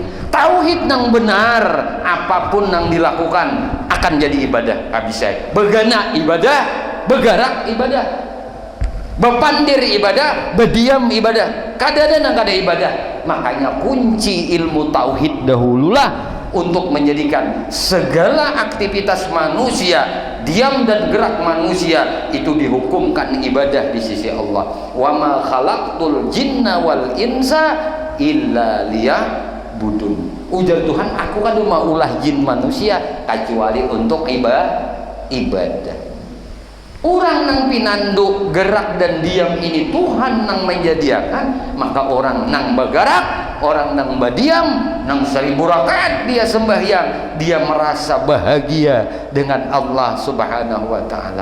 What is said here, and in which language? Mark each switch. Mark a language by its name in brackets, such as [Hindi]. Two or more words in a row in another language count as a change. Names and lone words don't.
[Indonesian] Tauhid yang benar, apapun yang dilakukan akan jadi ibadah. [Banjar] Habis saya begana ibadah, bergerak ibadah, bepandir ibadah, berdiam ibadah. Kada ada kada ibadah. Makanya kunci ilmu tauhid dahululah untuk menjadikan segala aktivitas manusia, diam dan gerak manusia itu dihukumkan ibadah di sisi Allah. [Arabic] Wa ma khalaqtul jinna wal insa illa liya'budun. [Banjar] Ujar Tuhan, aku kan mau ulah jin manusia kecuali untuk ibadah. Orang nang pinanduk gerak dan diam ini Tuhan nang menyediakan, maka orang nang bergerak, orang nang berdiam, nang 1000 rakaat dia sembahyang, dia merasa bahagia dengan Allah [Arabic] Subhanahu wa ta'ala.